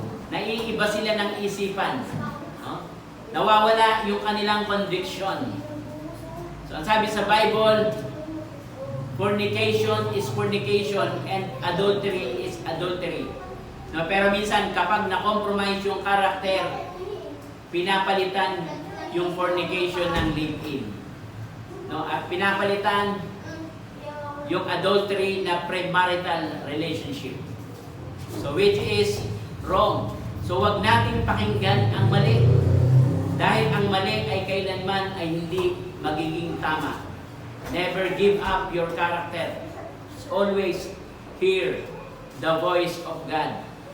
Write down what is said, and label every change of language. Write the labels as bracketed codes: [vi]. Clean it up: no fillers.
[tl] Naiiba sila ng isipan, no? Nawawala yung kanilang conviction. So ang sabi sa Bible, [en] fornication is fornication and adultery is adultery. [tl] No, pero minsan kapag na-compromise yung karakter, pinapalitan yung fornication ng live-in. No, at pinapalitan yung adultery na premarital relationship. [en] So which is wrong. [tl] So wag nating pakinggan ang mali. Dahil ang mali ay kailanman ay hindi magiging tama. [en] Never give up your character. Always hear the voice of God.